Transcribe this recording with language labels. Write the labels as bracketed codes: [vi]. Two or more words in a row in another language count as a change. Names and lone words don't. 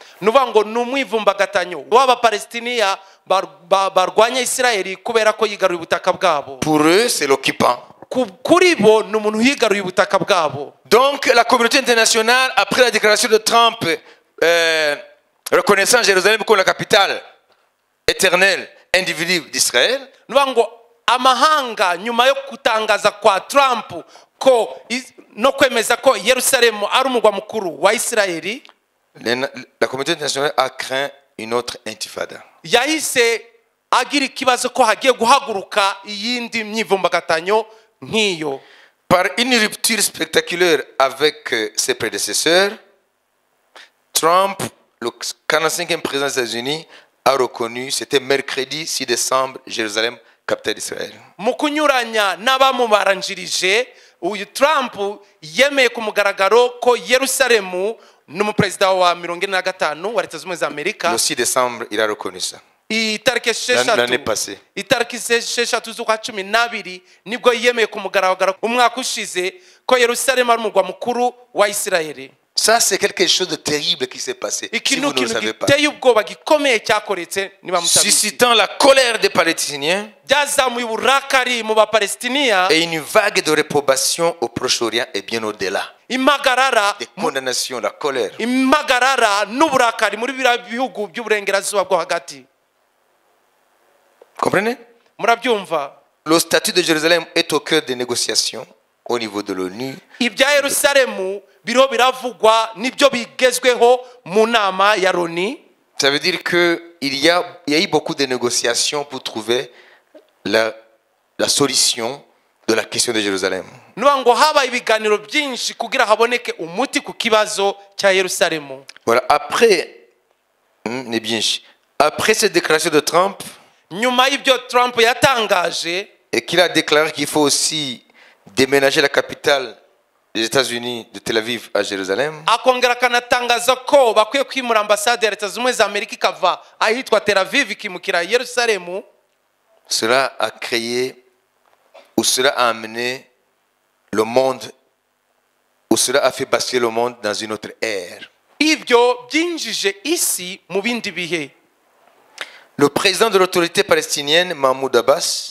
[fr] Pour eux, c'est l'occupant. Donc, la communauté internationale, après la déclaration de Trump, reconnaissant Jérusalem comme la capitale éternelle, individuelle d'Israël, [rw] amahanga nyuma yo kutangaza kwa Trump ko no kwemeza ko Yerusalemu ari umugwa mukuru wa Isirayeli, [fr] la communauté internationale a craint une autre intifada. [rw] Yahise agira ikibazo ko hagiye guhaguruka iyindi myivumbagatanyo nk'iyo. [fr] Par une rupture spectaculaire avec ses prédécesseurs, Trump, le 45e président des États-Unis, a reconnu, c'était mercredi 6 décembre, Jérusalem, capitale d'Israël. [rw] Mu kunyuranya n'abamubaranjirije, uyu Trump yemeye ku mugaragaro ko Yerusalemu n'umuperezida wa 45 wa Leta Zunze Ubumwe za Amerika. [fr] Le 6 décembre, il a reconnu ça. L'année passée. [rw] Itariki 6 z'ukwa 12 nibwo yemeye ku mugaragaro umwaka ushize ko Yerusalemu ari umugwa mukuru wa Isirayeli. [fr] Ça, c'est quelque chose de terrible qui s'est passé. Si vous ne le savez pas. Suscitant la colère des Palestiniens et une vague de réprobation au Proche-Orient et bien au-delà. Des condamnations, la colère. Comprenez? Le statut de Jérusalem est au cœur des négociations. au niveau de l'ONU. [rw] ibya Yerusalemu biriho biravugwa nibyo bigezweho mu nama ya Loni. [fr] Ça veut dire qu'il y a eu beaucoup de négociations pour trouver la solution de la question de Jérusalem. [rw] Nuba ibiganiro byinshi kugira haboneke umuti ku kibazo cya Yerusalemu. [fr] Voilà, après cette déclaration de Trump, [rw] nyuma y'ibyo Trump yatangaje, [fr] et qu'il a déclaré qu'il faut aussi déménager la capitale des États-Unis de Tel Aviv à Jérusalem. [rw] akongera kanatangaza ko bakwiye kwimura ambasade ya Leta z'Ubumwe za Amerika ikava ahitwa Tel Aviv ikimukira Yerusalemu. [fr] Cela a créé, ou cela a amené le monde, ou cela a fait basculer le monde dans une autre ère. [rw] Ibyo byinjije isi mu bindi bihe. [fr] Le président de l'autorité palestinienne, Mahmoud Abbas,